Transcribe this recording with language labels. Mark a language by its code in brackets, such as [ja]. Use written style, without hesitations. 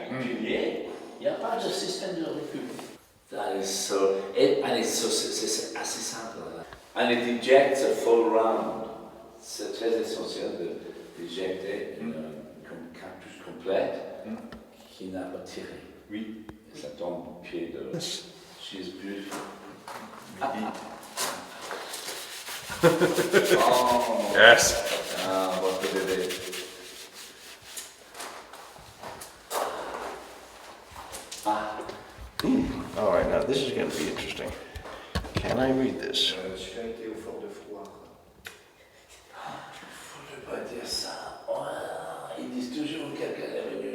[fr] Il n'y a pas de système de recul. [en] That is so, and it's so, [fr] c'est assez simple. [en] And it ejects a full round. [fr] C'est très essentiel d'éjecter une cartouche complète qui n'a pas tiré. oui. Et ça tombe au pied de... [en] She is beautiful. Oh, Yes. [fr] ah, votre bébé. Ah. [en] Alright, now this is going to be interesting. Can I read this? [fr] Celui-là était au fort de Froid. Faut ne pas dire ça. Oh, ils disent toujours que quelqu'un est venu.